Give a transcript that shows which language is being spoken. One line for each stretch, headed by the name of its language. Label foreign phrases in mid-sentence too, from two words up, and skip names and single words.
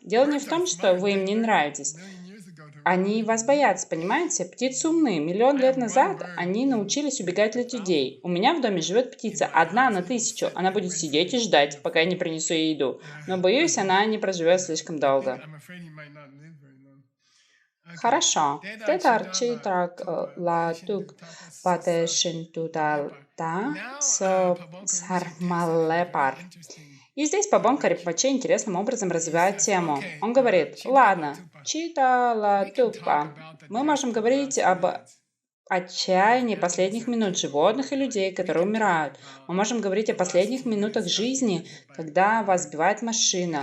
Russian: Дело не в том, что вы им не нравитесь. Они вас боятся, понимаете? Птицы умные. Миллион лет назад они научились убегать от людей. У меня в доме живет птица, 1 на 1000. Она будет сидеть и ждать, пока я не принесу ей еду. Но, боюсь, она не проживет слишком долго. Хорошо.
Tibetan: Тетар читрак латук патешин тутал та сармалепар.
Russian: И здесь Пабонка Рипаче интересным образом развивает тему. Он говорит, ладно,
Tibetan: чита ла тупа.
Russian: Мы можем говорить об отчаянии последних минут животных и людей, которые умирают. Мы можем говорить о последних минутах жизни, когда вас сбивает машина.